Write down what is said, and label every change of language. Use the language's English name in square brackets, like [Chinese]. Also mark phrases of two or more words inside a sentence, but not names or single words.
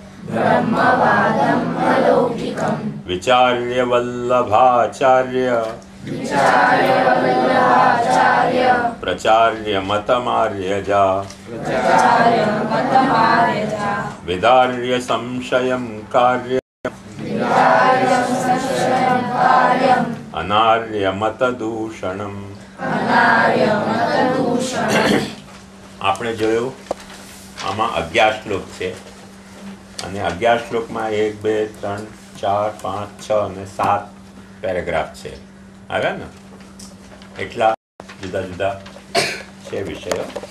[Sanskrit] विचार्य वल्लभाचार्य प्रचार्य मतमार्यजा विदार्य संशयं कार्य अनार्य मतदूषणम्। [Gujarati] આપણે જોયું આમાં 11 શ્લોક છે અને 11 શ્લોકમાં 1 2 3 4 5 6 અને 7 પેરેગ્રાફ છે. આવ્યા ને? એટલા જુદા જુદા છે વિષયો.